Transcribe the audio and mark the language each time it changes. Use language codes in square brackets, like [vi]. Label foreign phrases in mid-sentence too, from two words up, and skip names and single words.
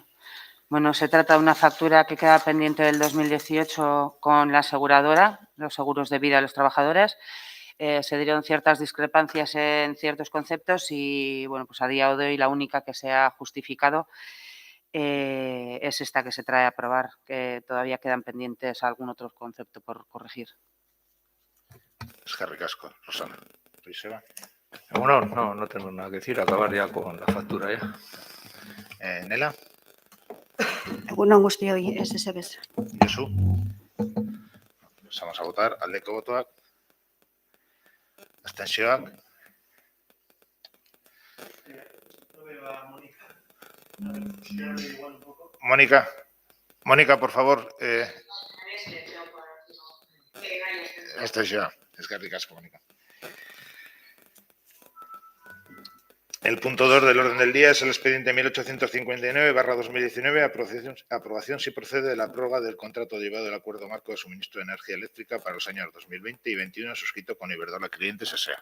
[es] Bueno, se trata de una factura que queda pendiente del 2018 con la aseguradora, los seguros de vida de los trabajadores. Se dieron ciertas discrepancias en ciertos conceptos y, bueno, pues a día de hoy la única que se ha justificado es esta que se trae a aprobar, que todavía quedan pendientes algún otro concepto por corregir. [eu] Eskerrik asko, Rosana. Joseba. [es] Bueno, no tengo nada que decir, acabar ya con la factura ya. Nela. [eu] Egunon guztioi, ez bez. Josu. [es] Vamos a votar. [eu] Aldeko botoak. Abstentzioak. [es] Mónica, por favor. [eu] Abstentzioa. Eskerrik asko, Mónica. [es] El punto 2 del orden del día es el expediente 1859/2019, aprobación si procede de la prórroga del contrato derivado del acuerdo marco de suministro de energía eléctrica para los años 2020 y 2021 suscrito con Iberdrola Clientes S.A.